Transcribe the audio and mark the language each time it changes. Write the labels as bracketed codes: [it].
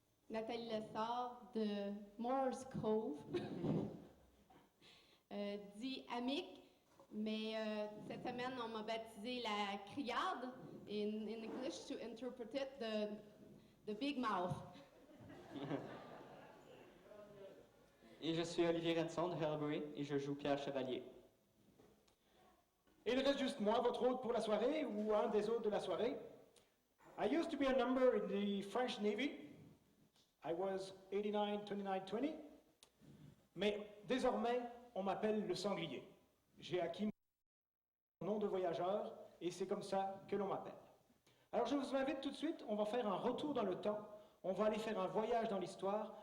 [fr] Nathalie Lessard de Moore's Cove, dit Amic, mais cette semaine on m'a baptisé la criarde, [en] in English to interpret it, the big mouth. [fr] Et je suis Olivier Renson de Hellbury et je joue Pierre Chevalier. Et il reste juste moi, votre hôte pour la soirée, ou un des hôtes de la soirée. [en] I used to be a number in the French Navy. I was 89, 29, 20. [fr] Mais désormais, on m'appelle le sanglier. J'ai acquis mon nom de voyageur et c'est comme ça que l'on m'appelle. Alors je vous invite tout de suite, on va faire un retour dans le temps. On va aller faire un voyage dans l'histoire.